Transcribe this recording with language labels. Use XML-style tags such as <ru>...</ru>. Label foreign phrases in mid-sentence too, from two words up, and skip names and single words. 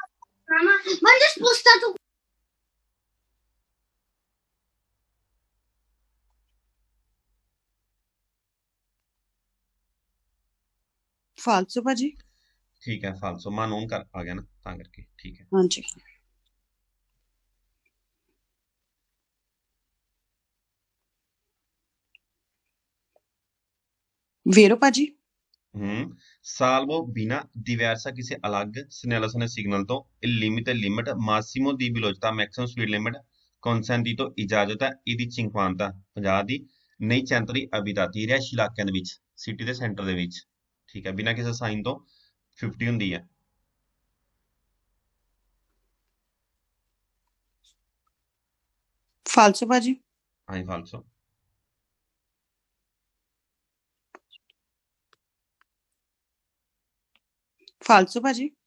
<pa>ਫਾਲਸੂ ਭਾਜੀ। ਠੀਕ ਹੈ ਫਾਲਸੋ</pa> <it>ma non</it> <pa>ਕਰ ਆ ਗਿਆ ਨਾ, ਤਾਂ ਕਰਕੇ ਠੀਕ ਹੈ। ਹਾਂਜੀ ਵੀਰੋ ਭਾਜੀ।</pa> <it>Salvo biena diversa</it> <pa>ਕਿਸੇ ਅਲੱਗ segnalazione signal ਤੋਂ</pa> <it>il limite</it> <pa>limit</pa> <it>massimo di velocità</it> <en>maximum speed limit</en> <pa>consentito ਤੋਂ ਇਜਾਜ਼ਤ ਹੈ ਇਹਦੀ 50 ਦੀ ਨਹੀਂ</pa> <it>centri abitati</it> <pa>ਰਿਹਾਇਸ਼ੀ ਇਲਾਕਿਆਂ ਦੇ ਵਿੱਚ, ਸਿਟੀ ਦੇ ਸੈਂਟਰ ਦੇ ਵਿੱਚ, ਠੀਕ ਹੈ, ਬਿਨਾਂ ਕਿਸੇ ਸਾਈਨ ਤੋਂ 50 ਹੁੰਦੀ ਹੈ। ਫਾਲਸੂ ਭਾਜੀ। ਹਾਂਜੀ ਫਾਲਸੋ। ਫਾਲਸੂ ਭਾਜੀ।</pa>